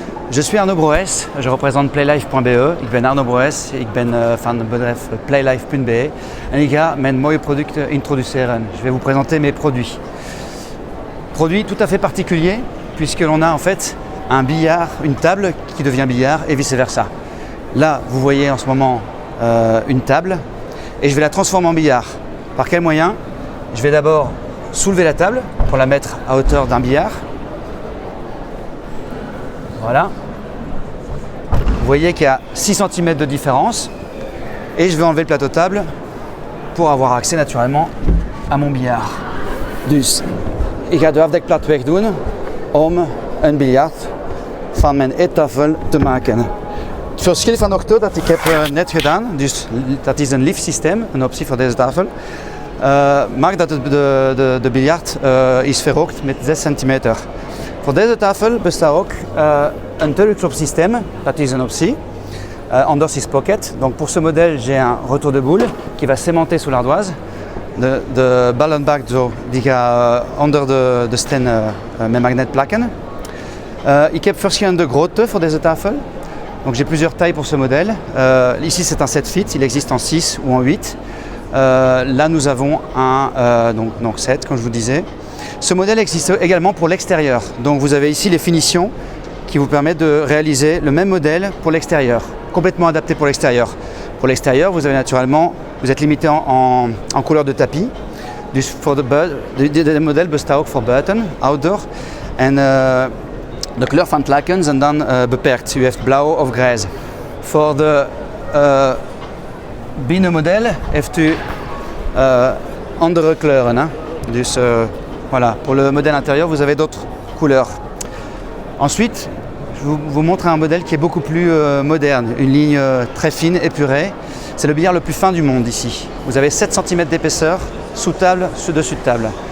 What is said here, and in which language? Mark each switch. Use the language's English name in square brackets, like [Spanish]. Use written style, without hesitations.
[French] Je suis Arnaud Broes, je représente Playlife.be. [Dutch] Ik ben Arnaud Broes, ik ben van het bedrijf Playlife.be en ik ga mijn mooie producten introduceren. [French] Je vais vous présenter mes produits. Produit tout à fait particulier puisque l'on a en fait un billard, une table qui devient billard et vice versa. Là, vous voyez en ce moment une table et je vais la transformer en billard. Par quel moyen? Je vais d'abord soulever la table pour la mettre à hauteur d'un billard. Voilà. Vous voyez qu'il y a 6 cm de différence et je vais enlever le plateau table pour avoir accès naturellement à mon billard. [Dutch] Dus ik ga de afdekplat wegdoen om een biljart van mijn eettafel te maken. Het verschil van octo dat ik heb net gedaan, dus dat is een liftsysteem, een optie voor deze tafel, maakt dat de biljart is verhoogd met 6 cm. Voor deze tafel bestaat ook een turretklopsysteem, dat is een optie. Anders is pocket. [French] Donc pour ce modèle, j'ai un retour de boule qui va s'aimanter sous l'ardoise. [Dutch] De ballenbak zo, die gaat onder de steen met magnet plakken. Ik heb verschillende grootte voor deze tafel. [French] Donc j'ai plusieurs tailles pour ce modèle. Ici c'est un 7 feet, il existe en 6 ou en 8. Là nous avons un donc 7 comme je vous disais. Ce modèle existe également pour l'extérieur. Donc vous avez ici les finitions qui vous permettent de réaliser le même modèle pour l'extérieur, complètement adapté pour l'extérieur. Pour l'extérieur, vous avez naturellement, vous êtes limité en couleur de tapis. [Dutch] Dus voor de model bestaat ook voor buiten, outdoor. En de kleur van het laken zijn dan beperkt. U heeft blauw of grijs. Voor de binnenmodel heeft u andere kleuren. Hè? [French] Dus voilà, pour le modèle intérieur, vous avez d'autres couleurs. Ensuite, je vous montre un modèle qui est beaucoup plus moderne, une ligne très fine, épurée. C'est le billard le plus fin du monde ici. Vous avez 7 cm d'épaisseur, sous table, dessus de table.